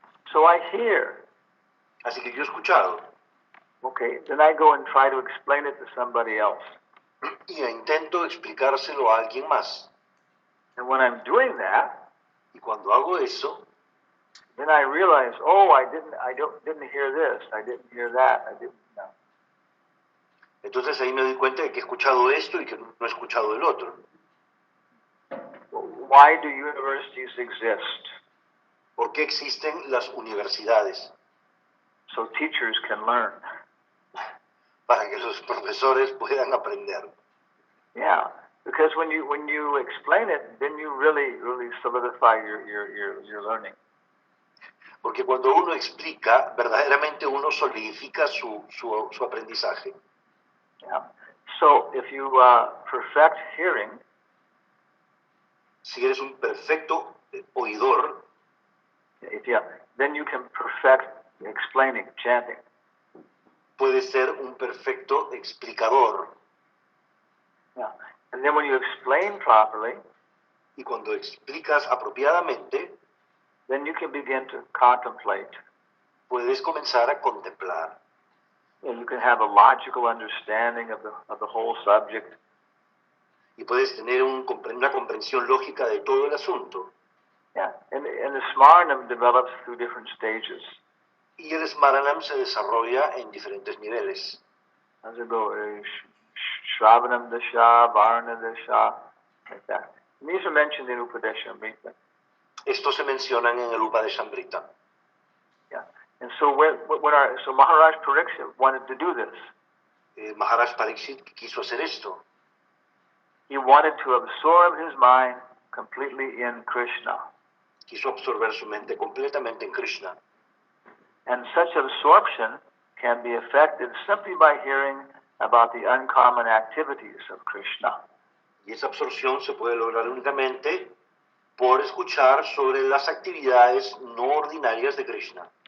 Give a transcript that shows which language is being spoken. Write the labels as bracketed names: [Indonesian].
[English] So I hear, [Spanish] Así que yo he escuchado [English] okay, then I go and try to explain it to somebody else. [Spanish] y intento explicárselo a alguien más. [English] And when I'm doing that, [Spanish] Y cuando hago eso, [English] then I realize, oh, I didn't hear this, I didn't hear that, I didn't know. [Spanish] entonces ahí me doy cuenta de que he escuchado esto y que no he escuchado el otro. [English] Why do universities exist? [Spanish] ¿Por qué existen las universidades? [English] So teachers can learn. [Spanish] Para que los profesores puedan aprender. [English] Yeah, because when you explain it, then you really solidify your learning. [Spanish] Porque cuando uno explica, verdaderamente uno solidifica su aprendizaje. [English] Yeah. So if you perfect hearing, [Spanish] Si eres un perfecto oidor, [English] then you can perfect explaining, chanting. [Spanish] puedes ser un perfecto explicador. [English] Yeah. And then when you explain properly, [Spanish] Y cuando explicas apropiadamente, [English] then you can begin to contemplate. [Spanish] puedes comenzar a contemplar. [English] And you can have a logical understanding of the whole subject. [Spanish] Y puedes tener una comprensión lógica de todo el asunto. [English] Yeah. And the Smarnam develops through different stages. [Spanish] Y el Smaranam se desarrolla en diferentes niveles. [English] As it go, Shravanam Dasha, Varna Dasha, like that. And these are mentioned in Upadeshamrita. [Spanish] Estos se mencionan en el Upadeshamrita. [English] Yeah. And so so Maharaj Pariksit wanted to do this. [Spanish] Maharaj Pariksit quiso hacer esto. [English] He wanted to absorb his mind completely in Krishna. [Spanish] Quiso absorber su mente completamente en Krishna. [English] And such absorption can be effected simply by hearing about the uncommon activities of Krishna. [Spanish] Y esa absorción se puede lograr únicamente por escuchar sobre las actividades no ordinarias de Krishna.